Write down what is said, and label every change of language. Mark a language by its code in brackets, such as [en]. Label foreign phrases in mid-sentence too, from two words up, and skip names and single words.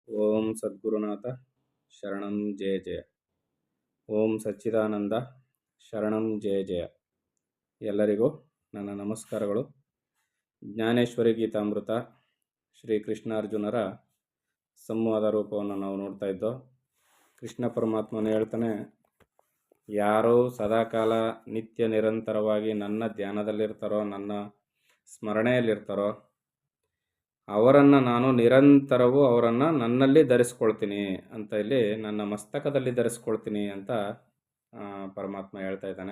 [sa] ಓಂ ಸದ್ಗುರುನಾಥ ಶರಣಂ ಜಯ ಜಯ. ಓಂ ಸಚ್ಚಿದಾನಂದ ಶರಣಂ ಜಯ ಜಯ. [kn] ಎಲ್ಲರಿಗೂ ನನ್ನ ನಮಸ್ಕಾರಗಳು. ಜ್ಞಾನೇಶ್ವರಿ ಗೀತಾಮೃತ ಶ್ರೀ ಕೃಷ್ಣಾರ್ಜುನರ ಸಂವಾದ ರೂಪವನ್ನು ನಾವು ನೋಡ್ತಾ ಇದ್ದೋ. ಕೃಷ್ಣ ಪರಮಾತ್ಮನು ಹೇಳ್ತಾನೆ, ಯಾರು ಸದಾಕಾಲ ನಿತ್ಯ ನಿರಂತರವಾಗಿ ನನ್ನ ಧ್ಯಾನದಲ್ಲಿರ್ತಾರೋ, ನನ್ನ ಸ್ಮರಣೆಯಲ್ಲಿರ್ತಾರೋ, ಅವರನ್ನು ನಾನು ನಿರಂತರವೂ ಅವರನ್ನು ನನ್ನಲ್ಲಿ ಧರಿಸ್ಕೊಳ್ತೀನಿ ಅಂತ, ಇಲ್ಲಿ ನನ್ನ ಮಸ್ತಕದಲ್ಲಿ ಧರಿಸ್ಕೊಳ್ತೀನಿ ಅಂತ ಪರಮಾತ್ಮ ಹೇಳ್ತಾ ಇದ್ದಾನೆ.